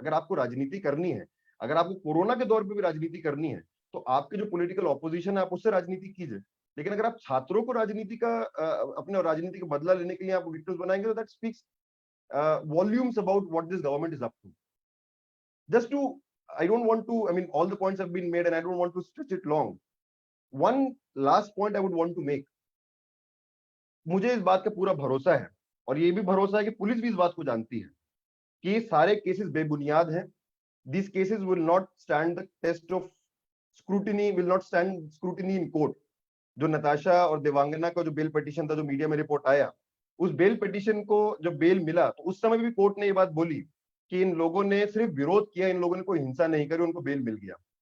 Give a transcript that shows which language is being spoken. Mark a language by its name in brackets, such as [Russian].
[Hindi] अगर आपको राजनीति करनी है, अगर आपको कोरोना के दौर पे भी राजनीति करनी है, तो आपके जो पॉलिटिकल ऑपोजिशन है आप उससे राजनीति कीजिए। लेकिन अगर आप छात्रों को राजनीति का अपने राजनीति का बदला लेने के लिए आप विक्टिम्स बनाएंगे, तो [English] That speaks volumes about what this government is up to. Just to, I don't want to, I mean, all the points have been made and I don't want to stretch it long. One last point I would want to make. [Hindi] मुझे इस बात का पूरा भरोसा है और ये भी भरोसा है कि पुलिस भी इस बात को जानती है कि ये सारे केसेस बेबुनियाद हैं। [English] These cases will not stand the test of scrutiny, will not stand scrutiny in court. [Hindi] जो नताशा और देवांगना का जो बेल पिटीशन था, जो मीडिया में रिपोर्ट आया, उस बेल पिटीशन को जब बेल मिला तो उस समय भी कोर्ट ने ये बात बोली कि इन लोगों ने सिर्फ विरोध किया, इन लोगों ने कोई हिंसा नहीं करी, उनको बेल मिल गया।